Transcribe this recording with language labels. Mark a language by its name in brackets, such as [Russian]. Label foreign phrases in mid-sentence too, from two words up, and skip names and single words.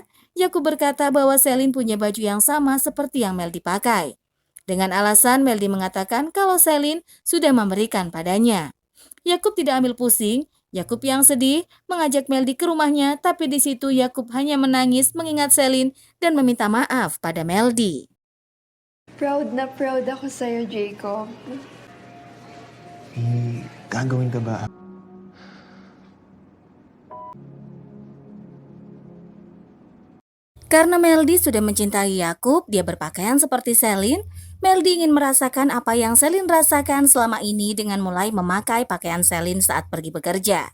[Indonesian] Yakub berkata bahwa Selin punya baju yang sama seperti yang Meldi pakai. Dengan alasan Meldi mengatakan kalau Selin sudah memberikan padanya. Yakub tidak ambil pusing. Yakub yang sedih mengajak Meldi ke rumahnya, tapi di situ Yakub hanya menangis mengingat Selin dan meminta maaf pada Meldi. [Filipino] Proud na proud ako sa'yo, Jacob. Gagawin ka ba? [Indonesian] Karena Meldi sudah mencintai Yakub, dia berpakaian seperti Selin. Meldi ingin merasakan apa yang Selin rasakan selama ini dengan mulai memakai pakaian Selin saat pergi bekerja.